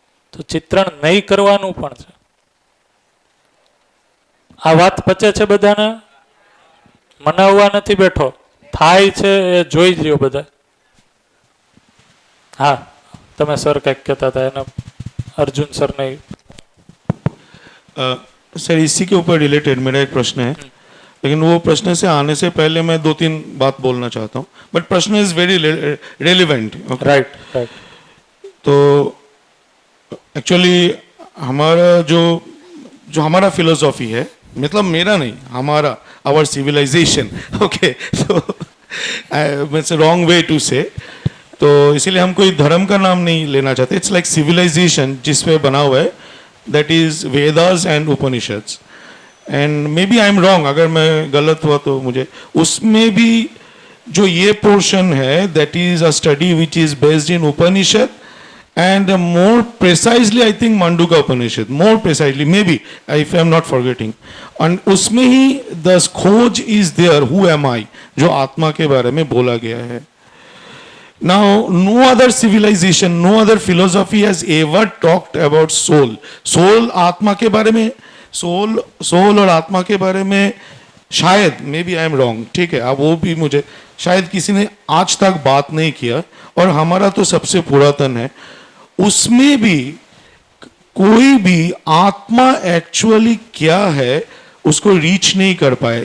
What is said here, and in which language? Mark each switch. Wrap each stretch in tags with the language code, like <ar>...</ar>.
<gu>તો ચિત્રણ નહીં કરવાનું પણ છે. આ વાત પચે છે બધાને? મનાવવા નથી બેઠો, થાય છે એ જોઈ જ રહ્યો બધા. હા, તમે સર કંઈક કહેતા હતા, એને</gu> <hi>अर्जुन सर ने. सर इसी के ऊपर रिलेटेड मेरा एक प्रश्न है, लेकिन वो प्रश्न से आने से पहले मैं 2-3 बात बोलना चाहता हूँ, बट प्रश्न</hi> <en>Is very relevant. Right right.</en> <hi>तो एक्चुअली हमारा जो हमारा फिलोसॉफी है, मतलब मेरा नहीं, हमारा</hi> <en>our civilization. Okay, so it's a wrong way to say.</en> <hi>तो इसीलिए हम कोई धर्म का नाम नहीं लेना चाहते.</hi> <en>it's like civilisation</en> <hi>जिस पे बना हुआ है,</hi> <en>That is Vedas and Upanishads. And maybe I am wrong,</en> <hi>अगर मैं गलत हुआ तो मुझे उसमें भी जो ये पोर्शन है</hi> <en>That is a study which is based in Upanishad and more precisely I think Mandukya Upanishad, more precisely maybe if I am not forgetting.</en> <hi>And उसमें ही the खोज</hi> <en>is there, who am I,</en> <hi>जो आत्मा के बारे में बोला गया है.</hi> <en>Now no other civilization, no other philosophy has ever talked about soul.</en> <hi>Soul आत्मा के बारे में, soul और आत्मा के बारे में शायद</hi> <en>maybe I am wrong,</en> <hi>ठीक है, अब वो भी मुझे शायद किसी ने आज तक बात नहीं किया. और हमारा तो सबसे पुरातन है, उसमें भी कोई भी आत्मा एक्चुअली क्या है उसको रीच नहीं कर पाए.</hi>